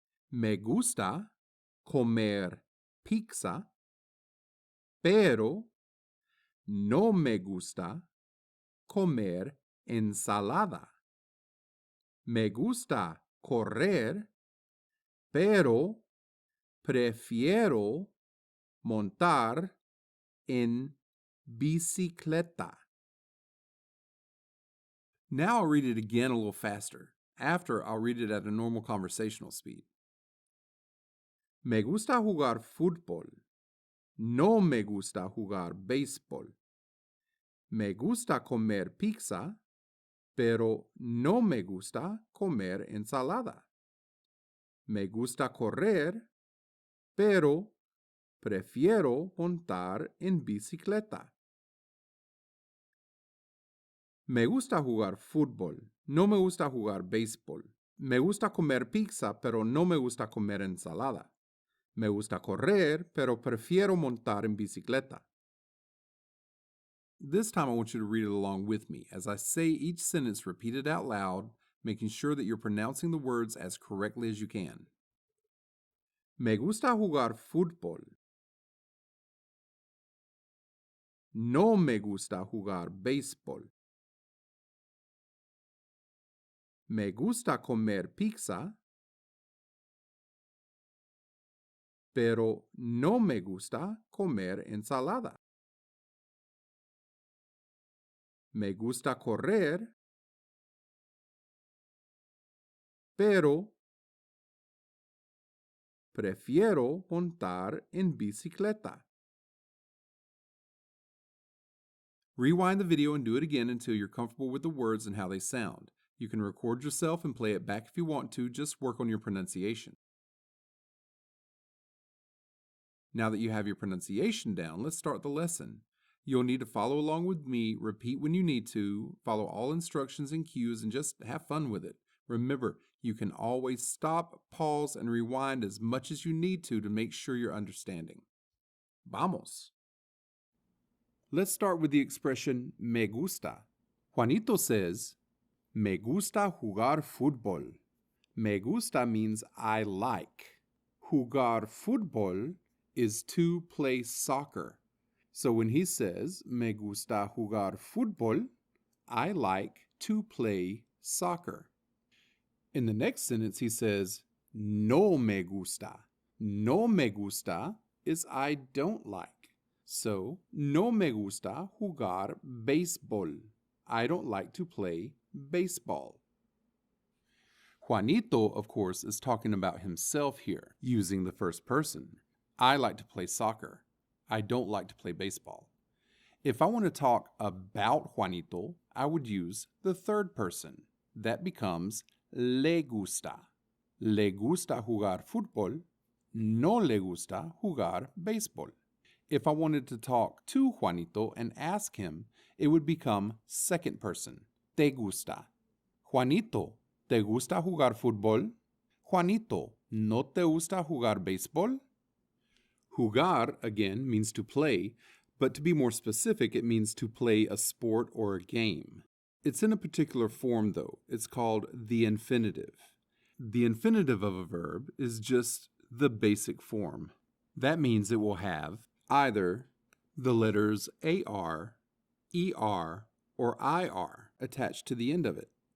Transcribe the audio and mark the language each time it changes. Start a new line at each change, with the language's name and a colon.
Spanish: Me gusta comer pizza, pero no me gusta comer ensalada. Me gusta correr, pero prefiero montar en bicicleta.
English: Now I'll read it again a little faster. After, I'll read it at a normal conversational speed.
Spanish: Me gusta jugar fútbol. No me gusta jugar béisbol. Me gusta comer pizza, pero no me gusta comer ensalada. Me gusta correr, pero prefiero montar en bicicleta. Me gusta jugar fútbol. No me gusta jugar béisbol. Me gusta comer pizza, pero no me gusta comer ensalada. Me gusta correr, pero prefiero montar en bicicleta.
English: This time I want you to read it along with me as I say each sentence repeated out loud, making sure that you're pronouncing the words as correctly as you can.
Spanish: Me gusta jugar fútbol. No me gusta jugar béisbol. Me gusta comer pizza, pero no me gusta comer ensalada. Me gusta correr, pero prefiero montar en bicicleta.
English: Rewind the video and do it again until you're comfortable with the words and how they sound. You can record yourself and play it back if you want to, just work on your pronunciation. Now that you have your pronunciation down, let's start the lesson. You'll need to follow along with me, repeat when you need to, follow all instructions and cues, and just have fun with it. Remember, you can always stop, pause, and rewind as much as you need to make sure you're understanding.
Spanish: Vamos!
English: Let's start with the expression me gusta.
Spanish: Juanito
English: says,
Spanish: me gusta jugar fútbol.
English: Me gusta means I like. Jugar fútbol is to play soccer. So when he says,
Spanish: me gusta jugar fútbol,
English: I like to play soccer. In the next sentence, he says, no me gusta. No me gusta is I don't like.
Spanish: So, no me gusta jugar béisbol.
English: I don't like to play baseball. Juanito, of course, is talking about himself here, using the first person. I like to play soccer. I don't like to play baseball. If I want to talk about Juanito, I would use the third person. That becomes
Spanish: le gusta. Le gusta jugar fútbol. No le gusta jugar béisbol.
English: If I wanted to talk to Juanito and ask him, it would become second person.
Spanish: Te gusta. Juanito, ¿te gusta jugar fútbol? Juanito, ¿no te gusta jugar béisbol?
English: Jugar, again, means to play, but to be more specific, it means to play a sport or a game. It's in a particular form, though. It's called the infinitive. The infinitive of a verb is just the basic form. That means it will have either the letters AR, ER, or IR attached to the end of it.